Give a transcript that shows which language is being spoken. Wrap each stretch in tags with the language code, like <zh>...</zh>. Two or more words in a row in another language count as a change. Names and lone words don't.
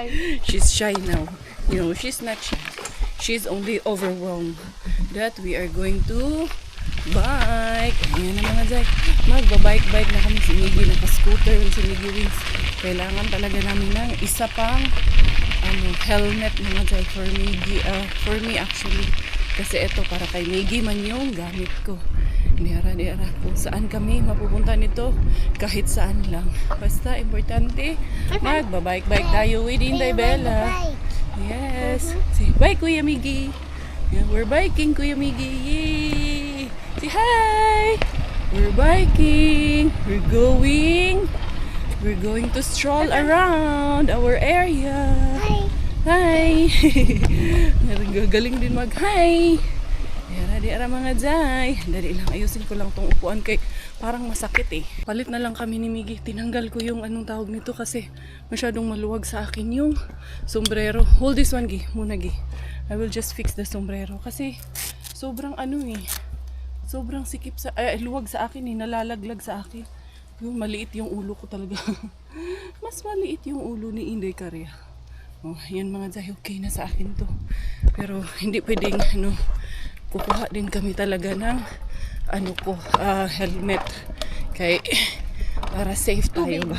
<en>She's shy now. You know, she's not shy. She's only overwhelmed that we are going to bike.</en> <tl>Ayan na mga zay. Magbabike-bike na kami. Si Miggy naka-scooter. Si Miggy Wings. Kailangan talaga namin ng isa pang helmet mga zay for Miggy.</tl> <en>For me actually.</en> <tl>Kasi ito para kay Miggy man yung gamit ko. Diara. Kung saan kami mapupunta nito. Kahit saan lang. Basta importante. Magbabike-bike tayo with Inday Bella.</tl> <en>Yes. Say bye Kuya Miggy. Yeah, we're biking Kuya Miggy. Yay! Say hi! We're biking. We're going to stroll around our area. Hi!</en> <tl>Galing din mag-hi! Diara mga zay. Dali lang, ayusin ko lang tong upuan kay parang masakit eh. Palit na lang kami ni Miggy. Tinanggal ko yung anong tawag nito kasi masyadong maluwag sa akin yung sombrero.</tl> <en>Hold this one,</en> <tl>Gi. Muna, Gi.</tl> <en>I will just fix the sombrero</en> <tl>kasi sobrang sobrang sikip sa, luwag sa akin eh. Nalalaglag sa akin. Yung maliit yung ulo ko talaga. Mas maliit yung ulo ni Inday Karya. Oh, yan mga zay. Okay na sa akin to. Pero hindi pwedeng kukuha din kami talaga ng helmet kay para safe tayo ba.</tl>